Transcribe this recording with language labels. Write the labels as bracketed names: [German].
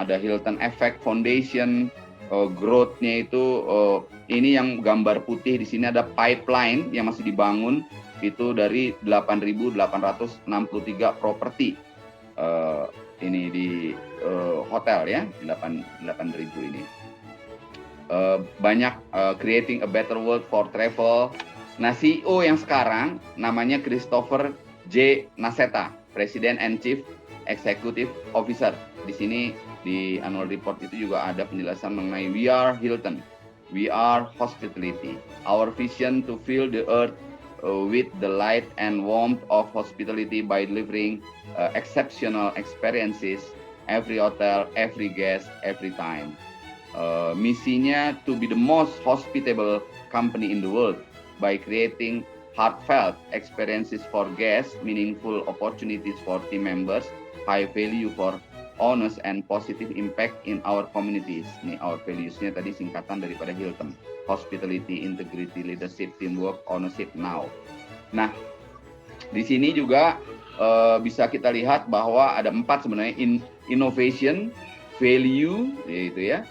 [Indonesian] Ada Hilton Effect Foundation, growth-nya itu ini yang gambar putih di sini ada pipeline yang masih dibangun itu dari 8.863 properti ini di hotel ya, 8.000 ini. Banyak [English] creating a better world for travel. [Indonesian] Nah, CEO yang sekarang namanya Christopher J. [English] Nassetta, President and Chief Executive Officer. [Indonesian] Di sini di annual report itu juga ada penjelasan mengenai We Are Hilton, We Are Hospitality. [English] Our vision to fill the earth with the light and warmth of hospitality by delivering exceptional experiences every hotel, every guest, every time. [Indonesian] Misinya [English] to be the most hospitable company in the world by creating heartfelt experiences for guests, meaningful opportunities for team members, high value for honest and positive impact in our communities. [Indonesian] Ini our values-nya tadi singkatan daripada Hilton. Hospitality, integrity, leadership, teamwork, ownership now. Nah, di sini juga bisa kita lihat bahwa ada 4 sebenarnya, innovation, value, gitu ya.